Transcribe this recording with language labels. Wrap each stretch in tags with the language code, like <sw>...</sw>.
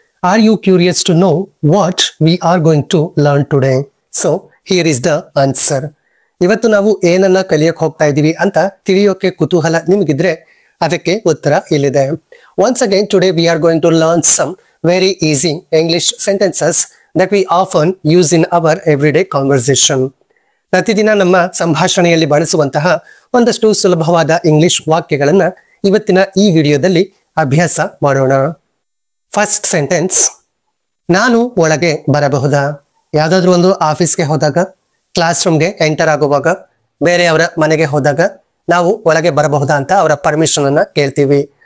<en>Are you curious to know what we are going to learn today? So here is the answer.</en> <kn>ಇವತ್ತು ನಾವು ಏನನ್ನ ಕಲಿಯಕ್ಕೆ ಹೋಗ್ತಾ ಇದೀವಿ ಅಂತ ತಿಳಿಯೋಕೆ ಕುತೂಹಲ ನಿಮಗಿದ್ರೆ ಅದಕ್ಕೆ ಉತ್ತರ ಇಲ್ಲಿದೆ.</kn> <en>Once again today we are going to learn some very easy English sentences that we often use in our everyday conversation.</en> <kn>ಪ್ರತಿದಿನ ನಮ್ಮ ಸಂಭಾಷಣೆಯಲ್ಲಿ ಬಳಸುವಂತಹ ಒಂದಷ್ಟು ಸುಲಭವಾದ ಇಂಗ್ಲಿಷ್ ವಾಕ್ಯಗಳನ್ನ ಇವತ್ತಿನ ಈ ವಿಡಿಯೋದಲ್ಲಿ ಅಭ್ಯಾಸ ಮಾಡೋಣ.</kn> <en>first sentence,</en> <kn>ನಾನು ಒಳಗೆ ಬರಬಹುದಾ? ಯಾವ್ದಾದ್ರು ಒಂದು ಆಫೀಸ್ಗೆ ಹೋದಾಗ, ಕ್ಲಾಸ್ ರೂಮ್ಗೆ ಎಂಟರ್ ಆಗುವಾಗ, ಬೇರೆಯವರ ಮನೆಗೆ ಹೋದಾಗ ನಾವು ಒಳಗೆ ಬರಬಹುದಾ ಅಂತ ಅವರ ಪರ್ಮಿಷನ್ ಅನ್ನ ಕೇಳ್ತೀವಿ.</kn>